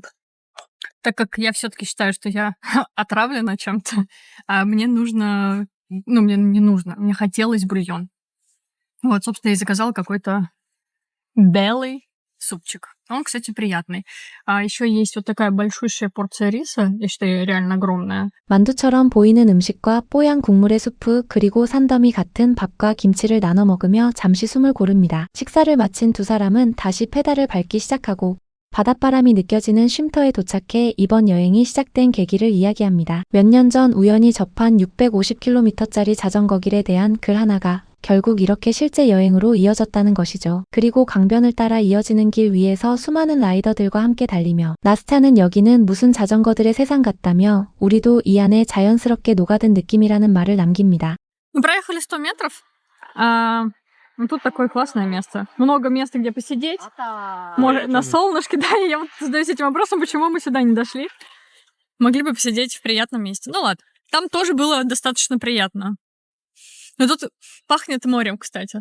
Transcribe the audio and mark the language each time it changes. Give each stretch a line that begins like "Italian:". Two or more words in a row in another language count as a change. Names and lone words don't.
Russian: Так как я все-таки считаю, что я отравлена чем-то, мне нужно... Ну, мне не нужно. Мне хотелось бульон. Вот, собственно, я заказала какой-то белый супчик. Он, кстати, приятный. Еще есть вот такая большущая порция риса. Я считаю, реально огромная.
Korean: 만두처럼 보이는 음식과 뽀얀 국물의 수프 그리고 산더미 같은 밥과 김치를 나눠 먹으며 잠시 숨을 고릅니다. 식사를 마친 두 사람은 다시 페달을 밟기 시작하고 바닷바람이 느껴지는 쉼터에 도착해 이번 여행이 시작된 계기를 이야기합니다. 몇 년 전 우연히 접한 650km짜리 자전거길에 대한 글 하나가 결국 이렇게 실제 여행으로 이어졌다는 것이죠. 그리고 강변을 따라 이어지는 길 위에서 수많은 라이더들과 함께 달리며 나스타는 여기는 무슨 자전거들의 세상 같다며 우리도 이 안에 자연스럽게 녹아든 느낌이라는 말을 남깁니다.
Russian: Мы проехали 100 метров. Ну, тут такое классное место. Много места, где посидеть. Может, на солнышке, да. И я вот задаюсь этим вопросом, почему мы сюда не дошли. Могли бы посидеть в приятном месте. Ну ладно. Там тоже было достаточно приятно. Но тут пахнет морем, кстати.